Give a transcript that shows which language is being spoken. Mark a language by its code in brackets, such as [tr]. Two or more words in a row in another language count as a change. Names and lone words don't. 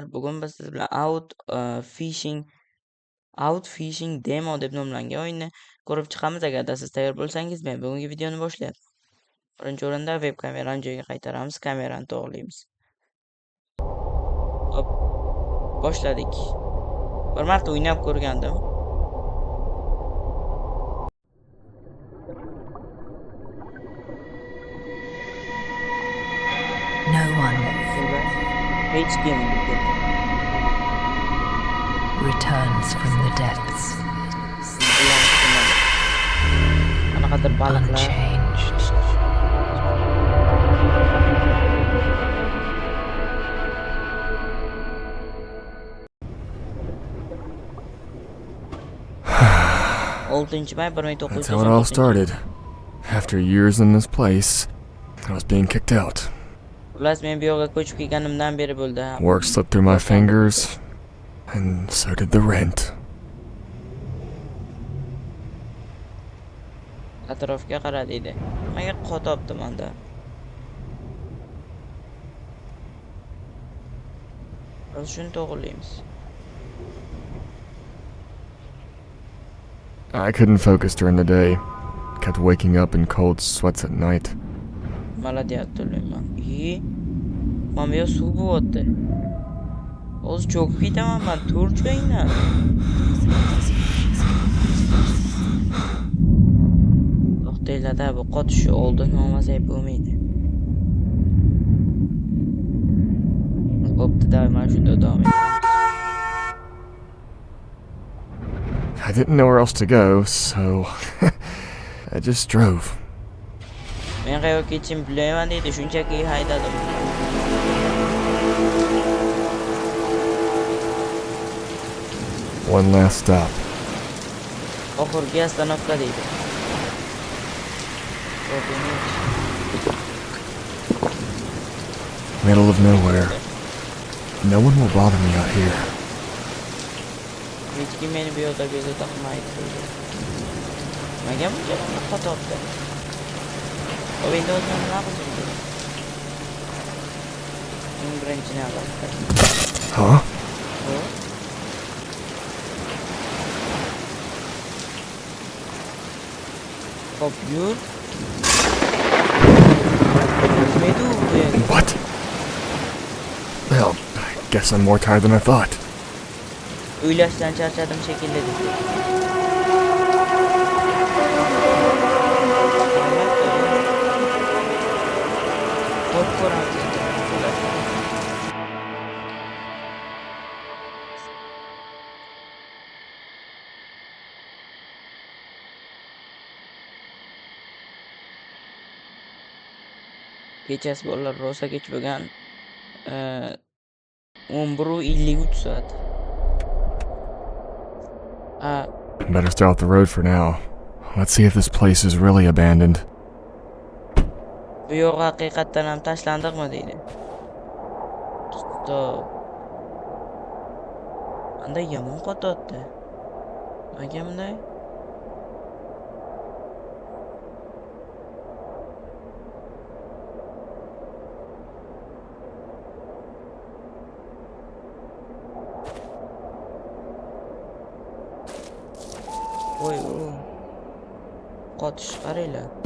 [uz] Bugun biz siz bilan Out Fishing Demo deb nomlangan o'yinni ko'rib chiqamiz. Agarda siz tayyor bo'lsangiz, men bugungi videoni boshlayapman. Birinchi o'rinda web kamerani joyiga qaytaramiz, kamerani to'g'rilaymiz. Hop, boshladik. Bir marta o'ynab ko'rgandim. [en] No one [uz] Hech kim [en] returns from the depths [uz] qanaqadir baliqlar. [en] unchanged. May That's how it all 1996. started. After years in this place, I was being kicked out. [uz] Xullas, men bu yoqqa ko'chib kelganimdan beri bo'ldi. [en] Work slipped through my fingers, and so did the rent. [uz] Atrofga qara deydi. Nimaga qotobdi menda? Biz shuni to'g'rilaymiz. [en] I couldn't focus during the day. Kept waking up in cold sweats at night. [uz] Maladiyat to'layman. Mana bu yoq suv bo'lyapti. Hozir cho'kib ketaman men. Tur joyingdan. To'xtanglar-da, bu qotishni oldin olmasak bo'lmaydi. Bo'pti, davay, mana shunda davom etamiz. [en] I didn't know where else to go, so I just drove. [uz] Men qayoqqa ketishimni bilmayman deydi, shunchaki haydadim. [en] One last stop. [uz] Oxirgi ostanovka deydi. [en] Middle of nowhere. No one will bother me out here. [uz] Hech kim meni bu yoqda bezovta qilmaydi. Nimaga buncha qotobdi? Hop, endi o'zim nima qilishim kerak? Birinchi navbatda. Huh? Hop, yur. [en] What? Well, I guess I'm more tired than I thought. [uz] O'ylashdan charchadim shekilli dedi. Hop, ko'ramiz. Kechasi bolalar rosa kech bo'lgan. 11:53 soat. [en] Better stay off the road for now. Let's see if this place is really abandoned. [uz] Bu yo'q haqiqatdan ham tashlandikmi deydi. Stop. Anda yomon qotyapti. Nimaga bunday? Voy, qotish qaranglar.